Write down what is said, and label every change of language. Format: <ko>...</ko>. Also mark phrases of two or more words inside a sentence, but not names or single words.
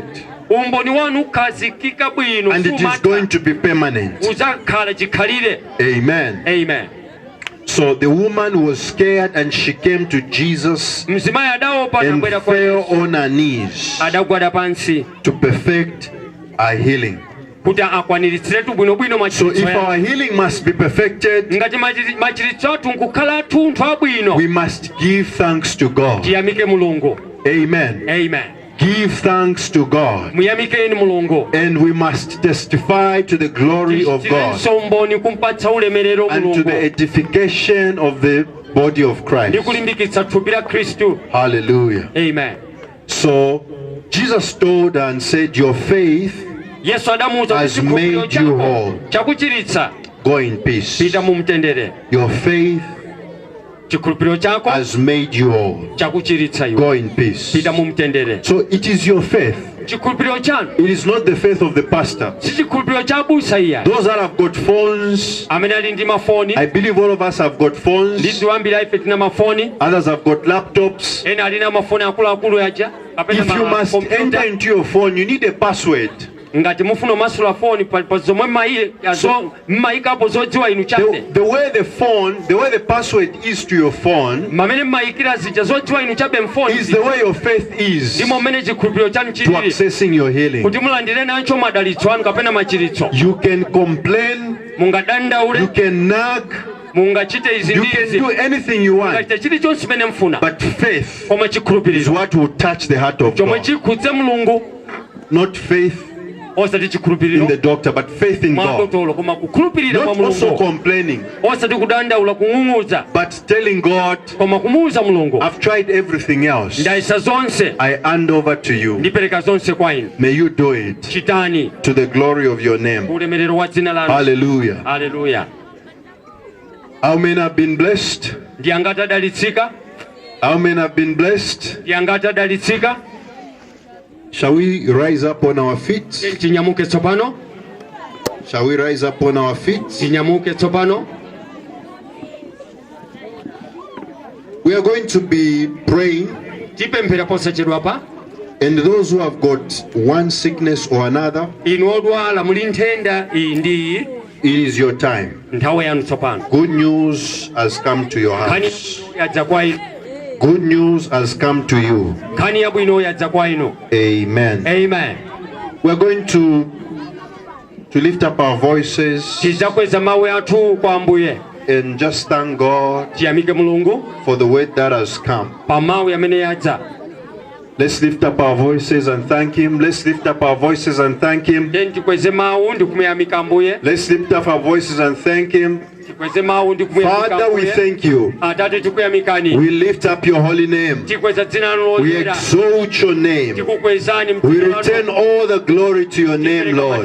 <en>And it is going to be permanent. Amen. Amen. So the woman was scared and she came to Jesus and fell on her knees to perfect her healing.</en> <ny>kuta akwaniritsetu bwino bwino</ny> <en>So if</en> <ny>machiritso</ny> <en>our healing must be perfected,</en> <ny>ngati machiritso athu nkukhala tunthu abwino</ny> <en>we must give thanks to God.</en> <ny>tiyamike mulungu.</ny> <en>Amen. Amen. Give thanks to God.</en> <ny>muyamikeni mulungu</ny> <en>And we must testify to the glory of God</en> <ny>somboni kumpatsa ulemerero</ny> <en>and to</en> <ny>mulungu</ny> <en>the edification of the body of</en> <ny>ndi</ny> <en>Christ.</en> <ny>kulimbikitsa thupi la Khristu.</ny> <en>Hallelujah. Amen. So Jesus told her and said, your faith,</en> <ny>Yesu adamuwuza kuti</ny> <en>has</en> <ny>chikhulupiriro</ny> <en>made you whole.</en> <ny>chako chakuchiritsa,</ny> <en>go in peace.</en> <ny>pita mu mtendere.</ny> <en>Your faith</en> <ny>chikhulupiriro chako</ny> <en>has made you whole.</en> <ny>chakuchiritsa iwe,</ny> <en>Go in peace.</en> <ny>pita mu mtendere.</ny> <en>So it is your faith.</en> <ny>chikhulupiriro chanu</ny> <en>It is not the faith of the pastor.</en> <ny>si chikhulupiriro cha abusa iya</ny> <en>Those that have got phones,</en> <ny>amene ali ndi mafoni.</ny> <en>I believe all of us have got phones.</en> <ny>Ndidziwa ambiri ife tina mafoni,</ny> <en>Others have got laptops.</en> <ny>ena alina mafoni akuluakulu yaja kapena</ny> <en>If you must enter</en> <ny>makompyuta.</ny> <en>into your phone, you need a password.</en> <ny>ngati mufuna masula foni pa zomwe mmayikapo zodziwa inu chabe</ny> <en>The way the password is to your phone</en> <ny>mamene mmayikira zija zodziwa inu chabe mfoni</ny> <en>is the way your faith is</en> <ny>ndimo mmene chikhulupiriro chanu</ny> <en>to</en> <ny>chilili</ny> <en>accessing your healing.</en> <ny>kuti mulandire nacho madalitso anu kapena machiritso.</ny> <en>You can complain,</en> <ny>mungadandaule,</ny> <en>you can nag,</en> <ny>mungachite izi</ny> <en>you</en> <ny>ndi</ny> <en>can</en> <ny>izi,</ny> <en>do anything you want,</en> <ny>mungachite chilichonse chimene mfuna,</ny> <en>but faith</en> <ny>koma</ny> <en>is</en> <ny>chikhulupiriro</ny> <en>what will touch the heart of</en> <ny>chomwe</ny> <en>God.</en> <ny>chikhudze mulungu,</ny> <en>Not faith</en> <ny>osati</ny> <en>in</en> <ny>chikhulupiriro</ny> <en>the doctor, but faith in God.</en> <ny>mwadotolo, koma kukhulupirira kwa</ny> <en>Not also</en> <ny>mulungu,</ny> <en>complaining,</en> <ny>osati kudandaula kung'ung'udza,</ny> <en>but telling God,</en> <ny>koma kumuwuza mulungu,</ny> <en>I've tried everything else.</en> <ny>ndayesa zonse,</ny> <en>I hand over to you.</en> <ny>ndipereka zonse kwa inu,</ny> <en>May you do it</en> <ny>chitani</ny> <en>to the glory of your name.</en> <ny>ulemerero wa dzina lanu.</ny> <en>Hallelujah.</en> <ny>Haleluya.</ny> <en>How many have been blessed?</en> <ny>Ndi angati adalitsika?</ny> <en>How many have been blessed?</en> <ny>Ndi angati adalitsika?</ny> <en>Shall we rise up on our feet?</en> <ny>Tinyamuke tsopano,</ny> <en>Shall we rise up on our feet?</en> <ny>tinyamuke tsopano.</ny> <en>We are going to be praying,</en> <ny>Tipemphera posachedwa pa.</ny> <en>and those who have got one sickness or another,</en> <ny>Inu odwala muli nthenda iyi ndi iyi,</ny> <en>it is your time.</en> <ny>nthawi yanu tsopano.</ny> <en>Good news has come to your</en> <ny>Nkhani</ny> <en>house.</en> <ny>yadza kwa inu,</ny> <en>Good news has come to you.</en> <ny>nkhani yabwino yadza kwa inu.</ny> <en>Amen. Amen. We're going to lift up our voices</en> <ny>Tidzakweza mawu athu kwa Ambuye,</ny> <en>and just thank God</en> <ny>tiyamike mulungu</ny> <en>for the word that has come.</en> <ny>pa mawu yamene yadza.</ny> <en>Let's lift up our voices and thank Him. Let's lift up our voices and thank Him.</en> <ny>Then tikweze mawu ndi kumuyamika Ambuye,</ny> <en>Let's lift up our voices and thank Him.</en> <ny>tikweze mawu ndi kumuyamika</ny> <en>Father, we</en> <ny>Ambuye.</ny> <en>thank you.</en> <ny>Atate tikuyamikani,</ny> <en>We lift up your holy name.</en> <ny>tikweza dzina lanu</ny> <en>We</en> <ny>loyera,</ny> <en>exalt your name.</en> <ny>tikukwezani</ny> <en>We</en> <ny>mtima</ny> <en>return all the glory to your name, Lord.</en>